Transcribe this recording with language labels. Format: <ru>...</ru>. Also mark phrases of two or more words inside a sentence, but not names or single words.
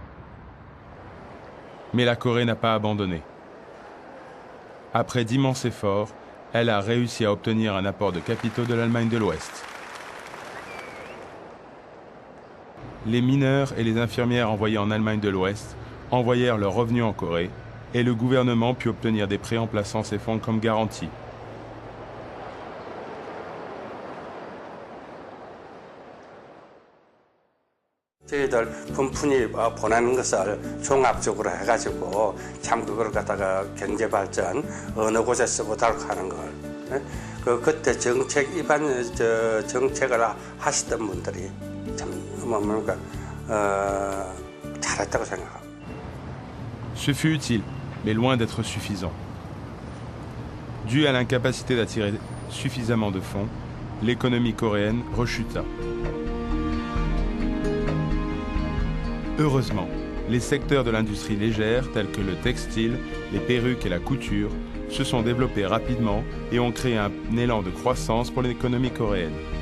<fr>Mais la Corée n'a pas abandonné. Après d'immenses efforts, elle a réussi à obtenir un apport de capitaux de l'Allemagne de l'Ouest. Les mineurs et les infirmières envoyés en Allemagne de l'Ouest envoyèrent leurs revenus en Corée et le gouvernement put obtenir des prêts en plaçant ces fonds comme garantie.</fr> <ko>저희들 분푼이 보내는 것을 종합적으로 해가지고 참 그걸 갖다가 경제 발전 어느 곳에 쓰고 다룩하는 걸 그때 정책 입안 정책을 하시던 분들이 참 뭔가 잘했다고 생각합니다.</ko> <fr>Ce fut utile, mais loin d'être suffisant. Dû à l'incapacité d'attirer suffisamment de fonds, l'économie coréenne rechuta. Heureusement, les secteurs de l'industrie légère tels que le textile, les perruques et la couture se sont développés rapidement et ont créé un élan de croissance pour l'économie coréenne.</fr>